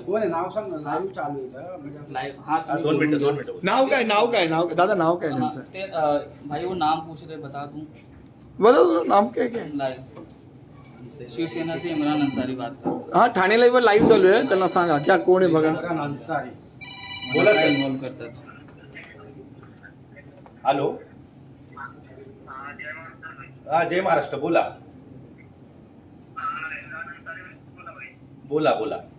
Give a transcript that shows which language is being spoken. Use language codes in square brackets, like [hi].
[mr] कोण आहे नाव सांग ना, लाईव्ह चालू आहे लाईव्ह. हा 2 मिनिटं. नाव काय दादा, नाव काय त्यांचं? [hi] ते भाई वो नाम पूछ रहे, बता दूं? [mr] बघा नाव काय काय. [hi] लाइव शिवसेना से इमरान अंसारी बात कर. [mr] हा, ठाणे लाईव्ह लाईव्ह चालू आहे, त्यांना सांगा क्या कोण आहे बघा. बोला सर. इन्व्हॉल्व करतात. हॅलो, हा जय महाराष्ट्र, बोला बोला बोला.